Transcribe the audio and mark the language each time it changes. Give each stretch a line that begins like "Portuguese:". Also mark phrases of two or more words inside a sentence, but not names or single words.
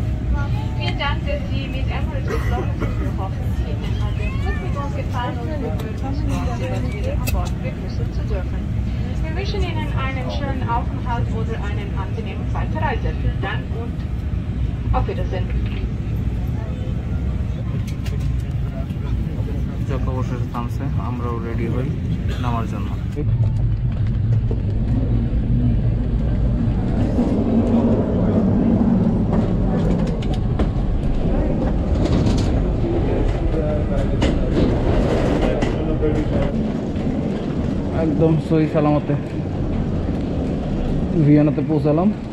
German: Vielen Dank, dass Sie mit Emirates geflogen sind. Wir hoffen, Ihnen hat der Flug mit uns gefallen und wir würden uns freuen, Sie wieder an Bord begrüßen zu dürfen. Wir wünschen Ihnen einen schönen Aufenthalt oder einen angenehmen Weiterreise. Vielen Dank und auf Wiedersehen.
Bangla: যখন অবশেষে থামছে আমরাও রেডি হই নামার জন্য। একদম সহি সালামতে ভিয়েনাতে পৌঁছালাম।